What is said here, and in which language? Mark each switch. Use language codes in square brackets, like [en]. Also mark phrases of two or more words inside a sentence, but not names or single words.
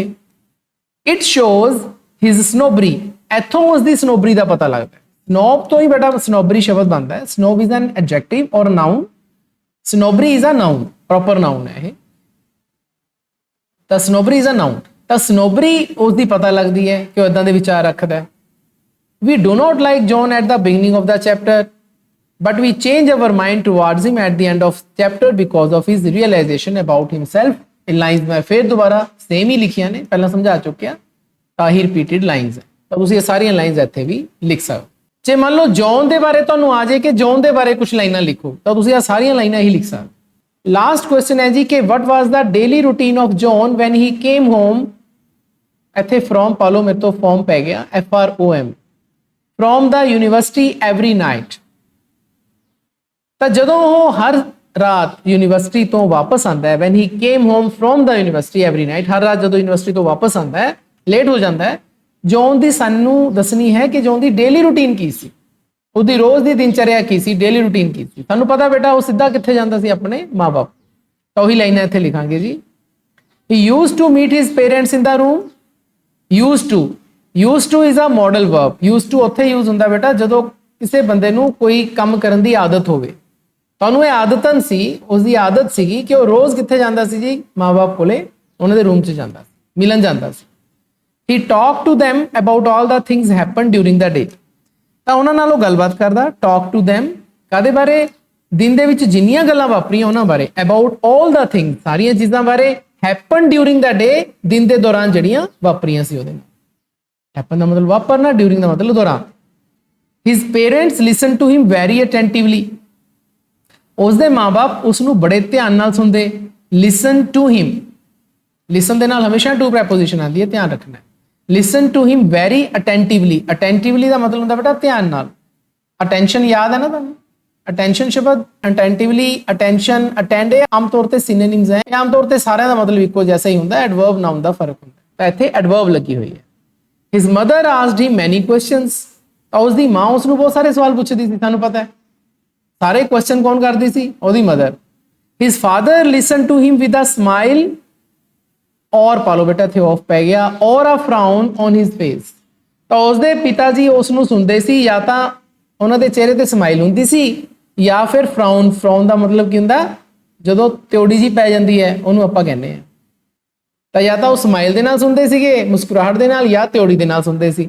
[en] It shows his snobbery, [pa] ਇੱਥੋਂ ਉਸਦੀ ਸਨੋਬਰੀ ਦਾ ਪਤਾ ਲੱਗਦਾ ਹੈ। ਸਨੋਬ ਤੋਂ ਹੀ ਬੇਟਾ ਸਨੋਬਰੀ ਸ਼ਬਦ ਬਣਦਾ ਹੈ। [en] Snob is an adjective or noun, snobbery is a noun, proper noun [pa] ਹੈ ਇਹ। ਤਾਂ [en] snobbery is a noun, [pa] ਤਾਂ ਸਨੋਬਰੀ ਉਸਦੀ ਪਤਾ ਲੱਗਦੀ ਹੈ ਕਿ ਉਹ ਇਦਾਂ ਦੇ ਵਿਚਾਰ ਰੱਖਦਾ ਹੈ। [en] We do not like John at the beginning of the chapter, but we change our mind towards him at the end of chapter because of his realization about himself। In lines [pa] ਮੈਂ ਫਿਰ ਦੋਬਾਰਾ ਸੇਮ ਹੀ ਲਿਖੀਆਂ ਨੇ, ਪਹਿਲਾਂ ਸਮਝਾ ਚੁੱਕਿਆ, ਤਾਹੀਂ [en] repeated lines [pa] ਹੈ, ਤਾਂ ਤੁਸੀਂ ਇਹ ਸਾਰੀਆਂ ਲਾਈਨਸ ਇੱਥੇ ਵੀ ਲਿਖ ਸਕਦੇ। ਜੇ ਮੰਨ ਲਓ ਜੌਨ ਦੇ ਬਾਰੇ ਤੁਹਾਨੂੰ ਆ ਜਾਏ ਕਿ ਜੌਨ ਦੇ ਬਾਰੇ ਕੁਝ ਲਾਈਨਾਂ ਲਿਖੋ, ਤਾਂ ਤੁਸੀਂ ਇਹ ਸਾਰੀਆਂ ਲਾਈਨਾਂ ਹੀ ਲਿਖ ਸਕਦੇ। [en] Last question [pa] ਹੈ ਜੀ ਕਿ [en] what was the daily routine of John when he came home। [pa] ਇੱਥੇ from ਪਾ ਲਓ, ਮੇਰੇ ਤੋਂ form ਪੈ ਗਿਆ, [en] FROM, from the university every night। [pa] ਤਾਂ ਜਦੋਂ ਉਹ ਹਰ ਰਾਤ ਯੂਨੀਵਰਸਿਟੀ ਤੋਂ ਵਾਪਸ ਆਉਂਦਾ ਹੈ, [en] when he came home from the university every night, [pa] ਹਰ ਰਾਤ ਜਦੋਂ ਯੂਨੀਵਰਸਿਟੀ ਤੋਂ ਵਾਪਸ ਆਉਂਦਾ ਹੈ, ਲੇਟ ਹੋ ਜਾਂਦਾ ਹੈ, ਜੌਨ ਦੀ ਸਾਨੂੰ ਦੱਸਣੀ ਹੈ ਕਿ ਜੌਨ ਦੀ [en] daily routine [pa] ਕੀ ਸੀ, ਉਹਦੀ ਰੋਜ਼ ਦੀ ਦਿਨਚਰਿਆ ਕੀ ਸੀ, [en] daily routine [pa] ਕੀ ਸੀ। ਤੁਹਾਨੂੰ ਪਤਾ ਬੇਟਾ ਉਹ ਸਿੱਧਾ ਕਿੱਥੇ ਜਾਂਦਾ ਸੀ, ਆਪਣੇ ਮਾਂ-ਬਾਪ। ਤਾਂ ਉਹੀ ਲਾਈਨਾਂ ਇੱਥੇ ਲਿਖਾਂਗੇ ਜੀ। [en] he used to meet his parents in the room। used to is a modal verb। used to [pa] ਉੱਥੇ ਯੂਜ਼ ਹੁੰਦਾ ਬੇਟਾ ਜਦੋਂ ਕਿਸੇ ਬੰਦੇ ਨੂੰ ਕੋਈ ਕੰਮ ਕਰਨ ਦੀ ਆਦਤ ਹੋਵੇ। ਤੁਹਾਨੂੰ ਇਹ ਆਦਤਨ ਸੀ, ਉਸਦੀ ਆਦਤ ਸੀਗੀ ਕਿ ਉਹ ਰੋਜ਼ ਕਿੱਥੇ ਜਾਂਦਾ ਸੀ ਜੀ, ਮਾਂ-ਬਾਪ ਕੋਲੇ, ਉਹਨਾਂ ਦੇ ਰੂਮ 'ਚ ਜਾਂਦਾ ਸੀ, ਮਿਲਣ ਜਾਂਦਾ ਸੀ। [en] he talked to them about all the things happened during the day। [pa] ਤਾਂ ਉਹਨਾਂ ਨਾਲ ਉਹ ਗੱਲਬਾਤ ਕਰਦਾ। [en] talk to them [pa] ਕਾਦੇ ਬਾਰੇ, ਦਿਨ ਦੇ ਵਿੱਚ ਜਿੰਨੀਆਂ ਗੱਲਾਂ ਵਾਪਰੀਆਂ ਉਹਨਾਂ ਬਾਰੇ। [en] about all the things [pa] ਸਾਰੀਆਂ ਚੀਜ਼ਾਂ ਬਾਰੇ। [en] happened during the day [pa] ਦਿਨ ਦੇ ਦੌਰਾਨ ਜਿਹੜੀਆਂ ਵਾਪਰੀਆਂ ਸੀ ਉਹਦੇ ਨਾਲ। happen ਦਾ ਮਤਲਬ ਵਾਪਰਨਾ, during ਦਾ ਮਤਲਬ ਦੌਰਾਨ। [en] his parents listened to him very attentively। [pa] ਉਸਦੇ ਮਾਂ-ਬਾਪ ਉਸ ਨੂੰ ਬੜੇ ਧਿਆਨ ਨਾਲ ਸੁਣਦੇ। [en] listen to him, listen [pa] ਦੇ ਨਾਲ ਹਮੇਸ਼ਾ to ਪ੍ਰੈਪੋਜੀਸ਼ਨ ਆਉਂਦੀ ਹੈ, ਧਿਆਨ ਰੱਖਣਾ। [en] listen to him very attentively। [pa] attentively ਦਾ ਮਤਲਬ ਹੁੰਦਾ ਬੇਟਾ ਧਿਆਨ ਨਾਲ। attention ਯਾਦ ਹੈ ਨਾ ਤੁਹਾਨੂੰ, attention ਸ਼ਬਦ, [en] attentively, attention, attend [pa] ਇਹ ਆਮ ਤੌਰ ਤੇ ਸਿੰਨੋਨਿਮਸ ਹੈ। ਆਮ ਤੌਰ ਤੇ ਸਾਰਿਆਂ ਦਾ ਮਤਲਬ ਇੱਕੋ ਜੈਸਾ ਹੀ ਹੁੰਦਾ, [en] adverb noun [pa] ਦਾ ਫਰਕ ਹੁੰਦਾ। ਤਾਂ ਇੱਥੇ ਐਡਵਰਬ ਲੱਗੀ ਹੋਈ ਹੈ। [en] his mother asked him many questions। [pa] ਤਾਂ ਉਸਦੀ ਮਾਂ ਉਸ ਨੂੰ ਬਹੁਤ ਸਾਰੇ ਸਵਾਲ ਪੁੱਛਦੀ ਸੀ, ਤੁਹਾਨੂੰ ਪਤਾ ਹੈ। ਸਾਰੇ ਕੁਐਸਚਨ ਕੌਣ ਕਰਦੀ ਸੀ, ਉਹਦੀ ਮਦਰ। [en] his father listened to him with a smile। [pa] ਔਰ ਪਾ ਲਓ ਬੇਟਾ, ਇੱਥੇ ਆਫ ਪੈ ਗਿਆ, [en] or a frown on his face. [pa] ਤਾਂ ਉਸਦੇ ਪਿਤਾ ਜੀ ਉਸ ਨੂੰ ਸੁਣਦੇ ਸੀ, ਜਾਂ ਤਾਂ ਉਹਨਾਂ ਦੇ ਚਿਹਰੇ ਤੇ ਸਮਾਈਲ ਹੁੰਦੀ ਸੀ, ਜਾਂ ਫਿਰ ਫਰਾਉਨ। ਫਰਾਉਨ ਦਾ ਮਤਲਬ ਕੀ ਹੁੰਦਾ, ਜਦੋਂ ਤਿਉੜੀ ਜੀ ਪੈ ਜਾਂਦੀ ਹੈ ਉਹਨੂੰ ਆਪਾਂ ਕਹਿੰਦੇ ਆ। ਤਾਂ ਜਾਂ ਤਾਂ ਉਹ ਸਮਾਈਲ ਦੇ ਨਾਲ ਸੁਣਦੇ ਸੀਗੇ, ਮੁਸਕਰਾਹਟ ਦੇ ਨਾਲ, ਜਾਂ ਤਿਉੜੀ ਦੇ ਨਾਲ ਸੁਣਦੇ ਸੀ।